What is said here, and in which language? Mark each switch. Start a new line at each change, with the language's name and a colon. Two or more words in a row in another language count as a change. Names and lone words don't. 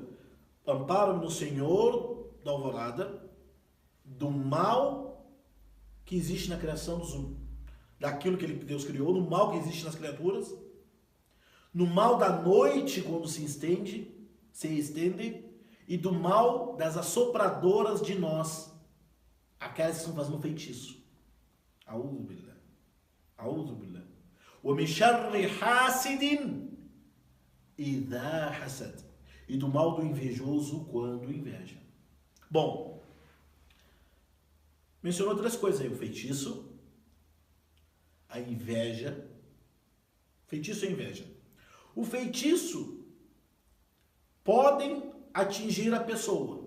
Portuguese: Amparo-me no Senhor da alvorada do mal que existe na criação daquilo que Deus criou, no mal que existe nas criaturas, no mal da noite quando se estende, e do mal das assopradoras de nós, aquelas que estão fazendo feitiço.
Arabic: أعوذ بالله أعوذ بالله. ومن شر حاسد إذا حسد.
Portuguese: E do mal do invejoso quando inveja. Bom, mencionou três coisas aí: o feitiço, a inveja. Feitiço e inveja. O feitiço podem atingir a pessoa.